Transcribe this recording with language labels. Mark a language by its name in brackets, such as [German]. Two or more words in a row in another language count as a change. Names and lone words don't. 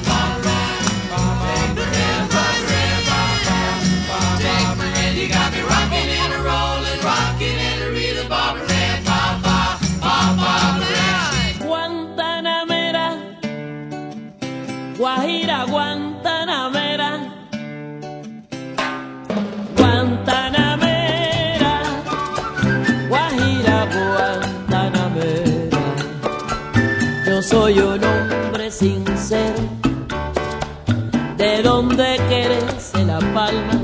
[English] Barbara Ann, Barbara Ann, Barbara Ann, Barbara Ann, you got me rocking and a rolling, rocking and a reeling, Barbara Ann, Barbara Ann. [Spanish] Guantanamera, Guajira, Guantanamera, Guantanamera, Guajira, Guantanamera. Yo soy un hombre sincero, de donde crece la palma.